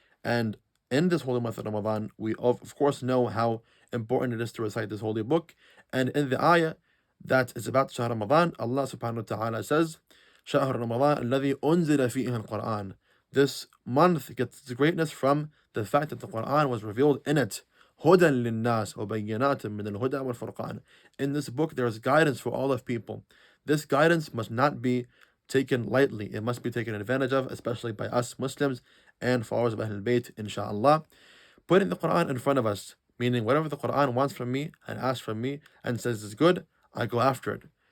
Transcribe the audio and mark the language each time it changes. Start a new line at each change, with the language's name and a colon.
English: And in this holy month of Ramadan, we of course know how important it is to recite this holy book. And in the ayah that is about Shahr Ramadan, Allah subhanahu wa ta'ala says, "Shahr Ramadan
Arabic: الذي أنزل فيه القرآن."
English: This month gets its greatness from the fact that the Quran was revealed in it.
Arabic: هدى للناس وبينات من الهدى والفرقان.
English: In this book there is guidance for all of people. This guidance must not be taken lightly. It must be taken advantage of, especially by us Muslims and followers of Ahlul Bayt, inshallah. Putting the Quran in front of us, meaning whatever the Quran wants from me and asks from me and says is good, I go after it.